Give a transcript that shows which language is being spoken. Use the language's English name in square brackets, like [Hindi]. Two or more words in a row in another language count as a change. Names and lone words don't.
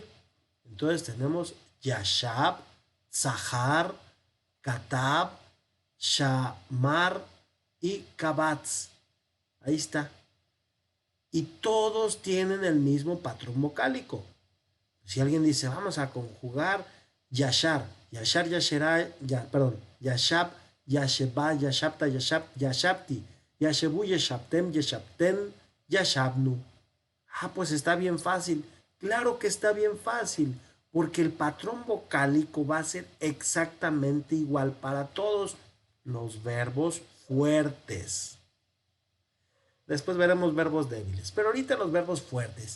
[Spanish] Entonces tenemos [Hebrew] ישב זכר כתב שמר [Spanish] y Kabatz. Ahí está. Y todos tienen el mismo patrón vocálico. Si alguien dice, vamos a conjugar [Hebrew] ישר ישר ישרה ישב ישבה ישבת ישב ישבתי ישבו ישבתם ישבתן ישבנו. [Spanish] Ah, pues está bien fácil. Claro que está bien fácil, porque el patrón vocálico va a ser exactamente igual para todos los verbos fuertes. Después veremos verbos débiles, pero ahorita los verbos fuertes.